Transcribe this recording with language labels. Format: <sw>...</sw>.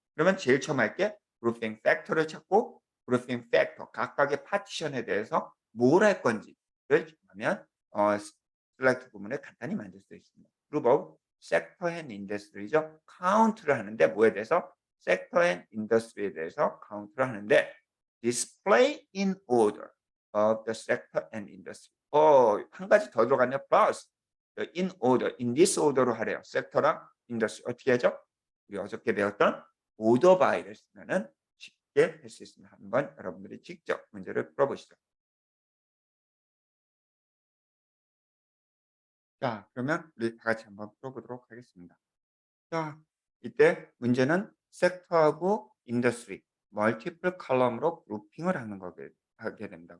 <ko>그러면 제일 처음 할게 grouping factor를 찾고 grouping factor 각각의 파티션에 대해서 뭘 할 건지를 정하면 select 부분을 간단히 만들 수 있습니다.</ko> <en>group of sector and industry죠. count를 하는데</en> <ko>뭐에 대해서 섹터 앤 인더스트리에 대해서 카운트를 하는데</ko> <en>display in order of the sector and industry.</en> <ko>한 가지 더 들어갔네요.</ko> <en>plus in order, in this order로</en> <ko>하래요. 섹터랑 인더스트리 어떻게 하죠? 우리 어저께 배웠던 order by를 쓰면은 쉽게 할 수 있습니다. 한번 여러분들이 직접 문제를 풀어보시죠. 자, 그러면 우리 다 같이 한번 풀어보도록 하겠습니다. 자, 이때 문제는 섹터하고 인더스트리, 멀티플 컬럼으로 그룹핑을 하게 됩니다.</ko>